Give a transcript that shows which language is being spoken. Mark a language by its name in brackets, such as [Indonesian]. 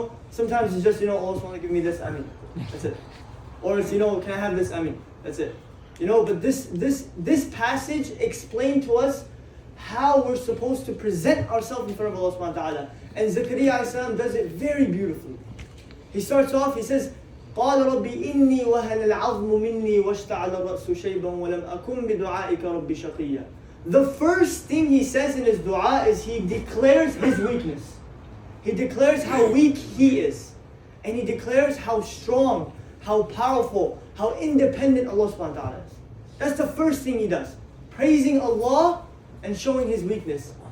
[English] Sometimes it's just, Allah subhanahu give me this, Ameen. That's it. Or it's, can I have this, Ameen. That's it. But this passage explained to us how we're supposed to present ourselves in front of Allah subhanahu wa ta'ala. And Zakaria alayhi salam does it very beautifully. He starts off, he says, [Arabic] قال ربي إني وهن العظم مني واشتعل الرأس شيبا ولم أكن بدعائك ربي شقيا. [English] The first thing he says in his dua is he declares his weakness. He declares how weak he is. And he declares how strong, how powerful, how independent Allah subhanahu wa ta'ala is. That's the first thing he does. Praising Allah and showing his weakness.